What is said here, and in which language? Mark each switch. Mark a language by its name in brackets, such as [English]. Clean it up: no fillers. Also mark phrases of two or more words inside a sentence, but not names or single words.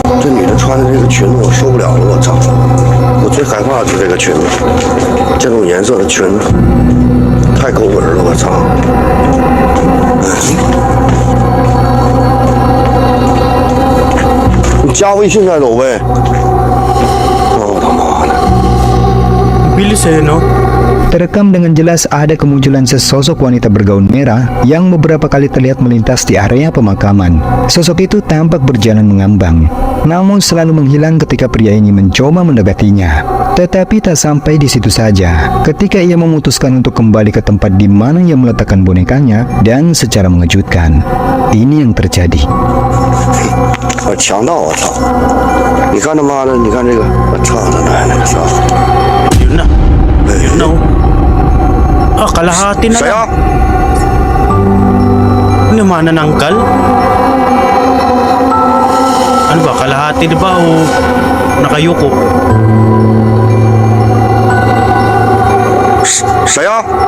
[Chinese] 这女的穿的这个裙子我受不了了，我操！我最害怕的就是这个裙子，这种颜色的裙子太勾人了，我操！你加微信再走呗。哦他妈的！ [Filipino] Bilis eh, no? [Indonesian] Terekam dengan jelas ada kemunculan sesosok wanita bergaun merah yang beberapa kali terlihat melintas di area pemakaman. Sosok itu tampak berjalan mengambang, namun selalu menghilang ketika pria ini mencoba mendekatinya. Tetapi tak sampai di situ saja. Ketika ia memutuskan untuk kembali ke tempat di mana ia meletakkan bonekanya dan secara mengejutkan, ini yang terjadi. [Chinese] 我强盗，我操！你看他妈的，你看这个，我操他奶奶，操！ [Filipino] Yun na. Yun na, oh. Ah, kalahati na [Chinese] 谁 [Filipino] lang. 啊？ Ano, manananggal? Ano ba, kalahati na ba o nakayuko? [Chinese] 谁啊？